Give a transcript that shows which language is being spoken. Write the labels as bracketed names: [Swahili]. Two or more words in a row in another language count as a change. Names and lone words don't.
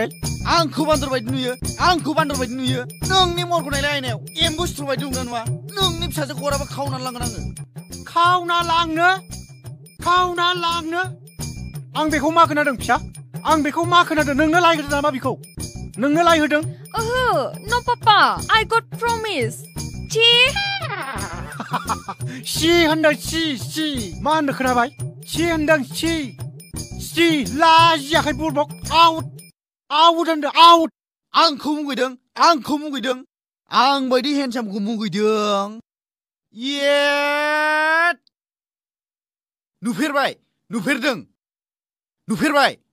[Bodo] आंखौ बान्दर बायदि नुयो नोंनि महरखौ नायलाय आयनायाव एम्बु सिथ्र बायदि नुगोना नुवा नोंनि फिसाजोखौ हराबा खावनानै लांगोन आङो खावना लांनो आं बेखौ मा खोनादों फिसा आं बेखौ मा खोनादों नोंनो लायहोदों नामा बिखौ नोंनो लायहोदों ओहो नो पापा [English] I got promise [Bodo] सि होनदों सि मा होनदों खोनाबाय सि होनदों सि लाजियाखै बुरबक आउट होनदों आउट आंखौ मुगैदों आं बायदि हेन्डसामखौ मुगैदों येट नुफेरबाय